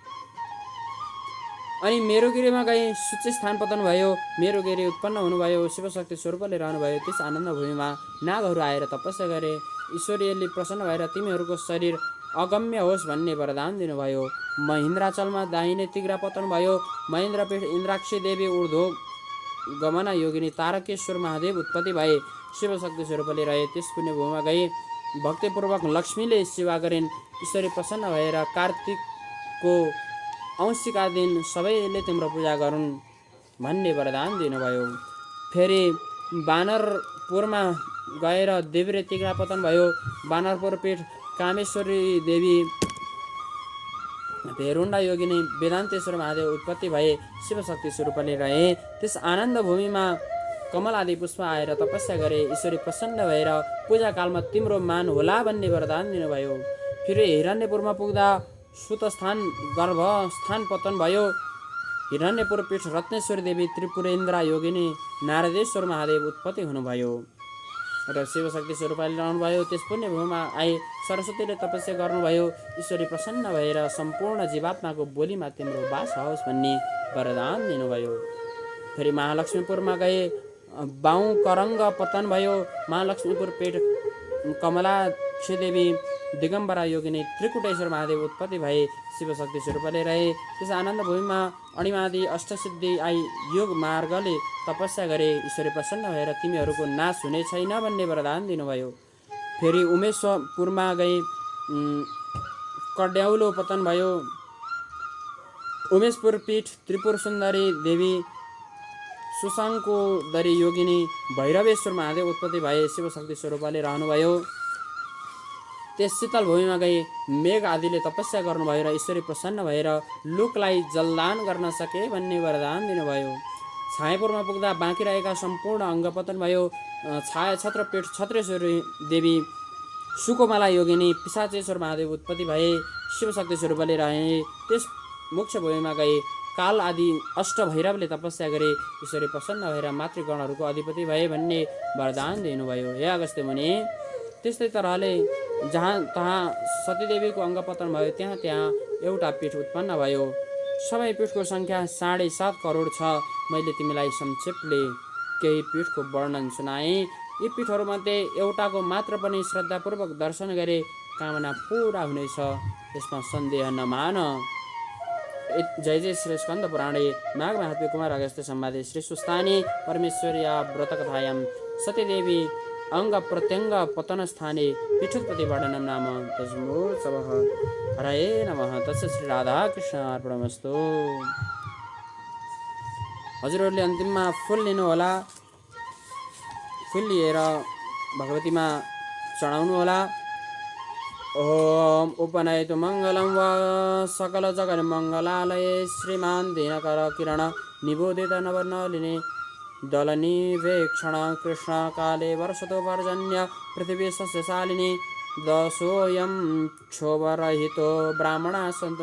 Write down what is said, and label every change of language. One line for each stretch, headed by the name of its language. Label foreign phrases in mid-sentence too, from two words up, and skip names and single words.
Nepali: अनि मेरुगिरीमा गई सूच्य स्थान पतन भयो। मेरुगिरी उत्पन्न हुनुभयो। शिवशक्ति स्वरूपले रहनुभयो। त्यस आनन्द भूमिमा नागहरू आएर तपस्या गरे ईश्वरीयले प्रसन्न भएर तिमीहरूको शरीर अगम्य होस् भन्ने वरदान दिनुभयो। महेन्द्राचलमा दाहिने तिग्रा पतन भयो। महेन्द्रपीठ इन्द्राक्षी देवी ऊर्ध्व गमना योगिनी तारकेश्वर महादेव उत्पत्ति भए शिवशक्ति स्वरूपले रहे। त्यस पुण्य भूमिमा गई भक्तिपूर्वक लक्ष्मीले सेवा गरिन् ईश्वरी प्रसन्न भएर कार्तिकको औँसीका दिन सबैले तिम्रो पूजा गरून् भन्ने वरदान दिनुभयो। फेरि बानरपुरमा गएर देब्रे तिग्रा पतन भयो। बानरपुर पीठ कामेश्वरी देवी भेरुण्डा योगिनी वेदान्तेश्वर महादेव उत्पत्ति भए शिवशक्ति स्वरूपले रहे। त्यस आनन्द भूमिमा कमल आदि पुष्प आएर तपस्या गरे ईश्वरी प्रसन्न भएर पूजाकालमा तिम्रो मान होला भन्ने वरदान दिनुभयो। फेरि हिरण्यपुरमा पुग्दा सुतस्थान गर्भस्थान पतन भयो। हिरण्यपुर पीठ रत्नेश्वरी देवी त्रिपुरेन्द्र योगिनी नारदेश्वर महादेव उत्पत्ति हुनुभयो र शिवशक्ति स्वरूपले रहनुभयो। त्यस पुण्य भूमिमा आए सरस्वतीले तपस्या गर्नुभयो ईश्वरी प्रसन्न भएर सम्पूर्ण जीवात्माको बोलीमा तिम्रो बास होस् भन्ने वरदान दिनुभयो। फेरि महालक्ष्मीपुरमा गए बाहुँ करङ्ग पतन भयो। महालक्ष्मीपुर पीठ कमलाक्षी देवी दिगम्बरा योगिनी त्रिकुटेश्वर महादेव उत्पत्ति भए शिवशक्ति स्वरूपले रहे। त्यस आनन्द भूमिमा अणिमादि अष्टसिद्धि आई योग मार्गले तपस्या गरे ईश्वरी प्रसन्न भएर तिमीहरूको नाश हुने छैन भन्ने वरदान दिनुभयो। फेरि उमेशपुरमा गई कड्याउलो पतन भयो। उमेशपुर पीठ त्रिपुर सुन्दरी देवी सुसाङ्कोदरी योगिनी भैरवेश्वर महादेव उत्पत्ति भए शिवशक्ति स्वरूपले रहनुभयो। त्यस शीतल भूमिमा गई मेघ आदिले तपस्या गर्नुभयो र ईश्वरी प्रसन्न भएर लोकलाई जलदान गर्न सके भन्ने वरदान दिनुभयो। छायापुरमा पुग्दा बाँकी रहेका सम्पूर्ण अङ्ग पतन भयो। छाया छत्रपीठ छत्रेश्वरी देवी सुकोमाला योगिनी पिशाचेश्वर महादेव उत्पत्ति भए शिवशक्ति स्वरूपले रहे। त्यस मुख्य भूमिमा गई काल आदि अष्ट भैरवले तपस्या गरे ईश्वरी प्रसन्न भएर मातृगणहरूको अधिपति भए भन्ने वरदान दिनुभयो। हे अगस्त्य मुनि, त्यस्तै तरहले जहाँ तहाँ सतीदेवीको अङ्ग पतन भयो त्यहाँ त्यहाँ एउटा पीठ उत्पन्न भयो। सबै पीठको सङ्ख्या 7.5 करोड छ। मैले तिमीलाई संक्षेपले केही पीठको वर्णन सुनाएँ। यी पीठहरूमध्ये एउटाको मात्र पनि श्रद्धापूर्वक दर्शन गरे कामना पुरा हुनेछ, यसमा सन्देह नमान।
Sanskrit: जय जय श्री स्कन्द पुराणे माघ महात्म्य कुमार अगस्त्य संवादे श्री सुस्थाने परमेश्वर्या व्रतकथायां सतीदेवी अंग प्रत्यंग पतन स्थाने पीठोत्पत्ति वर्णनम नाम तस्मोत्सवः। हरये नमः। तस्य श्री राधा कृष्ण अर्पणमस्तु।
Nepali: हजुरहरूले अन्तिममा फुल लिनु होला। फुल लिएर भगवतीमा चढाउनु होला।
Sanskrit: ॐ उपनयतु मङ्गलं वा सकलजगन्मङ्गलालये श्रीमान् दिनकर किरण निबोधित नवनलिनी दलनिवेक्षण कृष्णकाले वर्षतो पर्जन्य पृथिवी सस्यशालिनी दशोऽयं क्षोभरहितो ब्राह्मणाः सन्तु